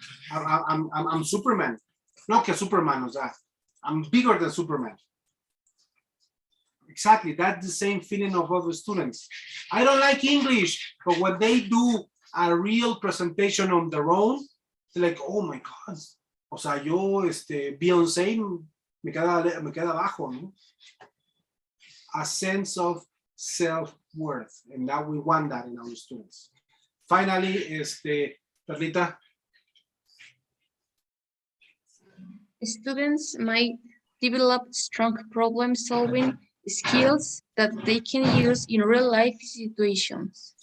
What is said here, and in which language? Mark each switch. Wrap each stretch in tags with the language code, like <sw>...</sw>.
<en>I'm Superman.</en> <es>No que Superman, o sea,</es> <en>I'm bigger than Superman. Exactly, that's the same feeling of other students. I don't like English, but when they do a real presentation on their own, they're like, oh my God.</en> <es>O sea, yo, Beyoncé, me queda abajo, ¿no?</es> <en>A sense of self-worth, and that we want that in our students. Finally, Perlita. Students might develop strong problem-solving skills that they can use in real-life situations.</en>